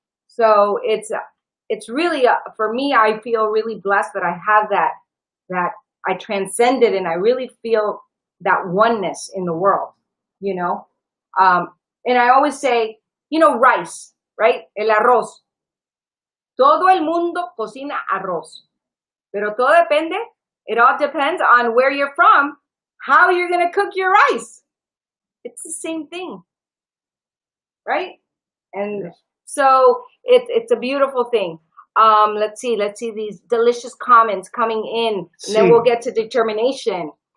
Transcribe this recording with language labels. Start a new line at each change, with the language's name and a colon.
English: So it's really, for me, I feel really blessed that I have that I transcended, and I really feel that oneness in the world, and I always say, rice, right?
Spanish: El arroz. Todo el mundo cocina arroz, pero todo depende.
English: It all depends on where you're from, how you're going to cook your rice. It's the same thing, right? And so it's a beautiful thing. Let's see these delicious comments coming in, and then we'll get to determination.